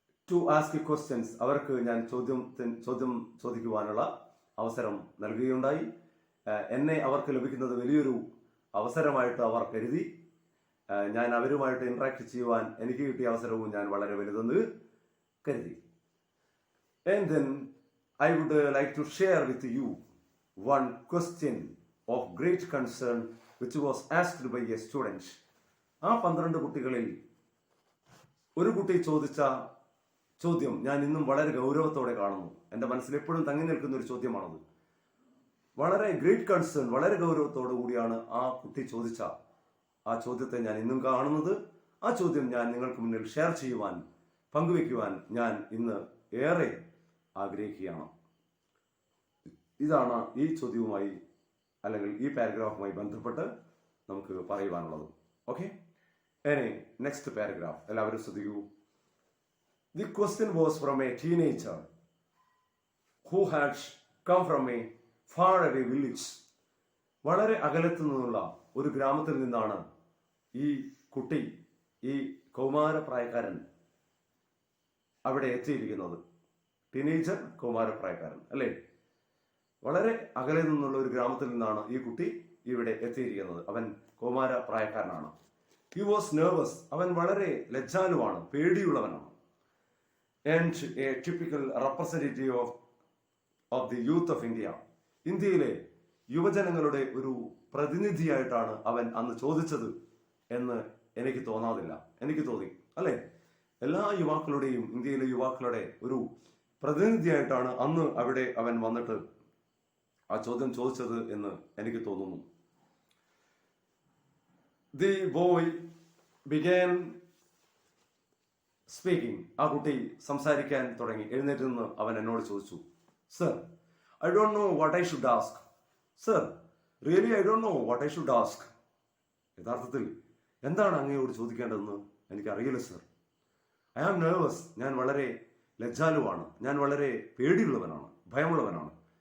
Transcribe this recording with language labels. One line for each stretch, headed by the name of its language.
English: to ask questions,
Malayalam: അവർക്ക് ഞാൻ ചോദ്യം ചോദിക്കുവാനുള്ള അവസരം നൽകുകയുണ്ടായി. എന്നെ അവർക്ക് ലഭിക്കുന്നത് വലിയൊരു അവസരമായിട്ട് അവർ കരുതി. ഞാൻ അവരുമായിട്ട് ഇന്ററാക്ട് ചെയ്യുവാൻ എനിക്ക് കിട്ടിയ അവസരവും ഞാൻ വളരെ വലുതെന്ന് കരുതി.
English: And then I would like to share with you one question of great concern which was asked by a student.
Malayalam: ആ 12 കുട്ടികളിൽ ഒരു കുട്ടി ചോദിച്ച ചോദ്യം ഞാൻ ഇന്നും വളരെ ഗൗരവത്തോടെ കാണുന്നു. എൻ്റെ മനസ്സിൽ എപ്പോഴും തങ്ങി നിൽക്കുന്ന ഒരു ചോദ്യമാണത്. വളരെ
English: great concern,
Malayalam: വളരെ ഗൗരവത്തോടു കൂടിയാണ് ആ കുട്ടി ചോദിച്ച ആ ചോദ്യത്തെ ഞാൻ ഇന്നും കാണുന്നത്. ആ ചോദ്യം ഞാൻ നിങ്ങൾക്ക് മുന്നിൽ ഷെയർ ചെയ്യുവാൻ, പങ്കുവെക്കുവാൻ ഞാൻ ഇന്ന് ഏറെ ആഗ്രഹിക്കുകയാണ്. ഇതാണ് ഈ ചോദ്യവുമായി അല്ലെങ്കിൽ ഈ പാരഗ്രാഫുമായി ബന്ധപ്പെട്ട് നമുക്ക് പറയുവാനുള്ളത്. ഓക്കെ, ഇനി നെക്സ്റ്റ് പാരഗ്രാഫ് എല്ലാവരും ശ്രദ്ധിക്കൂ.
English: The question was from a teenager who had come from a far away village.
Malayalam: വളരെ അകലത്തു നിന്നുള്ള ഒരു ഗ്രാമത്തിൽ നിന്നാണ് ഈ കുട്ടി, ഈ കൗമാരപ്രായക്കാരൻ അവിടെ എത്തിയിരിക്കുന്നത്. ടീനേജർ, കൗമാരപ്രായക്കാരൻ അല്ലേ? വളരെ അകലെ നിന്നുള്ള ഒരു ഗ്രാമത്തിൽ നിന്നാണ് ഈ കുട്ടി ഇവിടെ എത്തിയിരിക്കുന്നത്. അവൻ കൗമാരപ്രായക്കാരനാണ്.
English: He was nervous.
Malayalam: അവൻ വളരെ ലജ്ജാലുവാണ്, പേടിയുള്ളവനാണ്.
English: And a typical representative of the youth of India.
Malayalam: ഇന്ത്യയിലെ യുവജനങ്ങളുടെ ഒരു പ്രതിനിധിയായിട്ടാണ് അവൻ അന്ന് ചോദിച്ചത് എന്ന് എനിക്ക് തോന്നാതില്ല. എനിക്ക് തോന്നി, അല്ലെ? എല്ലാ യുവാക്കളുടെയും, ഇന്ത്യയിലെ യുവാക്കളുടെ ഒരു പ്രതിനിധിയായിട്ടാണ് അന്ന് അവിടെ അവൻ വന്നിട്ട് ആ ചോദ്യം ചോദിച്ചത് എന്ന് എനിക്ക് തോന്നുന്നു.
English: The boy began speaking.
Malayalam: ആ കുട്ടി സംസാരിക്കാൻ തുടങ്ങി. എഴുന്നേറ്റ് നിന്ന് അവൻ എന്നോട് ചോദിച്ചു, sir,
English: I don't know what I should ask. Sir, really I don't know what I should ask.
Malayalam: യഥാർത്ഥത്തിൽ എന്താണ് അങ്ങയോട് ചോദിക്കേണ്ടതെന്ന് എനിക്കറിയില്ല സർ.
English: I am nervous.
Malayalam: ഞാൻ വളരെ ലജ്ജാലുവാണ്. ഞാൻ വളരെ പേടിയുള്ളവനാണ്, ഭയമുള്ളവനാണ്.